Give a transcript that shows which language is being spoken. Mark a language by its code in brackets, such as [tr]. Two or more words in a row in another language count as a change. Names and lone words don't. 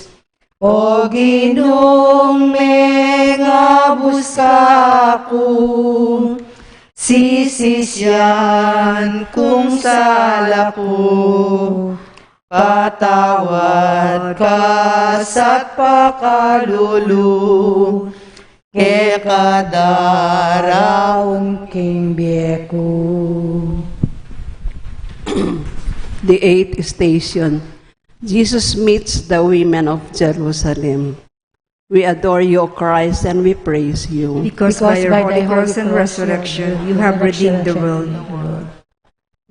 [pam] O Ginong me nga busako, sisisyan kung sala ko, patawad ka sa't pakalulu, ke kadaraon king biyeko. [en] The eighth station. Jesus meets the women of Jerusalem. We adore you, O Christ, and we praise you. Because by your holy cross and resurrection, you have redeemed the world.